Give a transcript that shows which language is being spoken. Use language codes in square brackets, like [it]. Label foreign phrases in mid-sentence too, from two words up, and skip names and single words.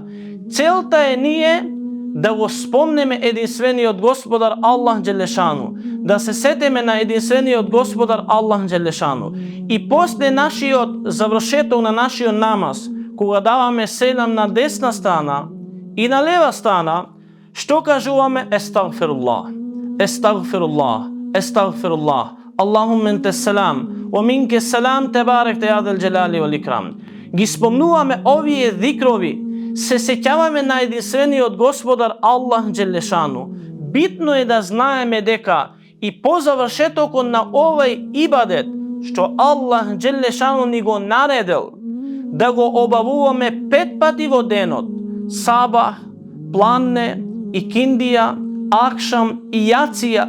[mk] Целта е ние да го спомнеме единствениот Господар Аллах Джелешану, да се сетиме на единствениот Господар Аллах Джелешану. И после нашиот завршеток на нашиот намаз, кога даваме селам на десна страна и на лева страна, што кажуваме? [ar] أستغفر الله، أستغفر الله، أستغفر الله. اللهم أنت السلام، ومنك السلام, تباركت يا ذا الجلال والإكرام. [mk] Ги спомнуваме овие зикрови, се сеќаваме на единствениот Господар Аллах Джелешану. Битно е да знаеме дека и по завршетокот на овој ибадет, што Аллах Джелешану ни го наредил, да го обавуваме 5 пати во денот: сабах, планне, икиндија, акшам и јација.